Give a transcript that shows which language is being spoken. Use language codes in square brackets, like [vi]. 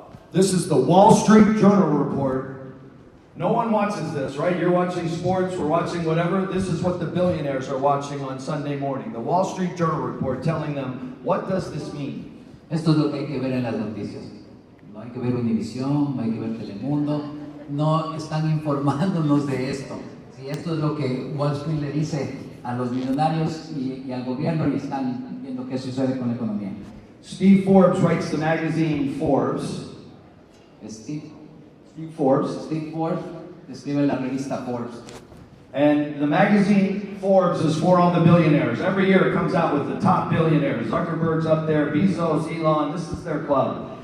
[en] This is the Wall Street Journal report. No one watches this, right? You're watching sports, we're watching whatever. This is what the billionaires are watching on Sunday morning. The Wall Street Journal report telling them, what does this mean? [es] Esto es lo que hay que ver en las noticias. No hay que ver Univisión, no hay que ver Telemundo. No están informándonos de esto. Sí, esto es lo que Wall Street le dice a los millonarios y al gobierno y están viendo qué sucede con la economía. [en] Steve Forbes writes the magazine Forbes. Steve Forbes. [es] escribe la revista Forbes. [en] And the magazine Forbes is for all the billionaires. Every year it comes out with the top billionaires. Zuckerberg's up there, Bezos, Elon, this is their club.